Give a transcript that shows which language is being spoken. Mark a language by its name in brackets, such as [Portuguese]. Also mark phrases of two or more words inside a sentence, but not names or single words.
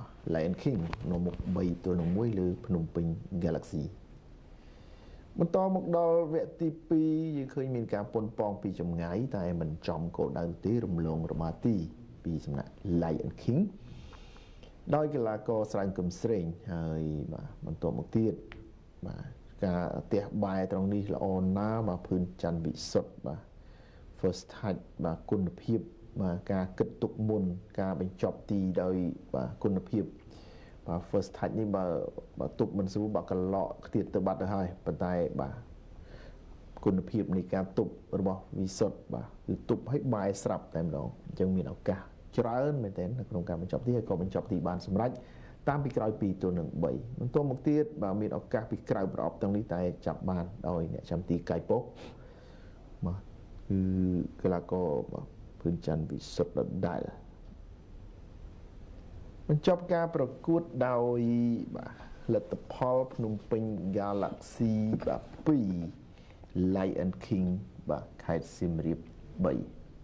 [Khmer] Lion King នាំមុខ3-1លើភ្នំពេញ Galaxy បន្តមកដល់វគ្គទី2យើងឃើញមានការប៉ុនប៉ងពីចម្ងាយតែមិនចំគោលដៅទេរំលងរមាទីពីសំណាក់ Lion King ដោយកីឡាករស្រាញ់គឹមស្រេងហើយ បាទបន្តមកទៀតបាទការទះបែរត្រង់នេះល្អណាស់បាទភឿនច័ន្ទវិសុទ្ធបាទ [English] first touch [Khmer] បាទគុណភាពបាទការគិតទុកមុនការបញ្ចប់ទីដោយ បាទគុណភាពបាទ [English] first touch [Khmer] នេះបើទប់មិនស្រួលបាទកឡកខ្ទាតទៅបាត់ទៅហើយប៉ុន្តែបាទគុណភាពនៃ ការទប់របស់វិសុទ្ធបាទគឺទប់ឲ្យបែរស្រាប់តែម្ដងអញ្ចឹងមានឱកាសច្រើន មែនទែននៅក្នុងការបញ្ចប់ទីហើយក៏បញ្ចប់ទីបានសម្រេចតាមពីក្រោយ2-3បន្ទាប់មកទៀតបាទមានឱកាសពីក្រៅប្រអប់ទាំងនេះតែចាប់បានដោយអ្នកចាំទីកៃប៉ុសបាទគឺកីឡាករបាទភឿនច័ន្ទវិសុទ្ធដដែលបញ្ចប់ការប្រកួតដោយបាទលទ្ធផលភ្នំពេញ Galaxy បាទ2 Lion King បាទខេត្តសៀមរាប3